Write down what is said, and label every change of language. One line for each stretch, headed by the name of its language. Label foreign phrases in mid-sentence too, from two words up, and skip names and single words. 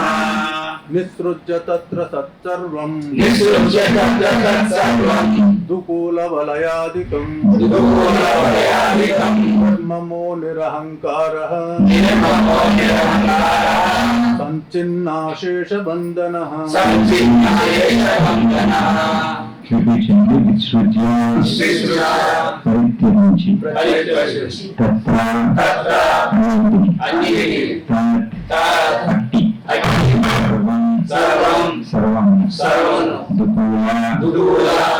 Sanskrit: निसृज्य तत्र तत्सर्वं निसृज्य तत्र तत्सर्वं दुःखूलवलयादिकं निर्ममो निरहङ्कारः सञ्चिन्नाशेषबन्धनः
Telugu: చూపించండి విసృజ్య పరిత్యజించి తత్ర అన్నిటిని అట్టి సర్వం
Sanskrit: సర్వం దుఃఖూల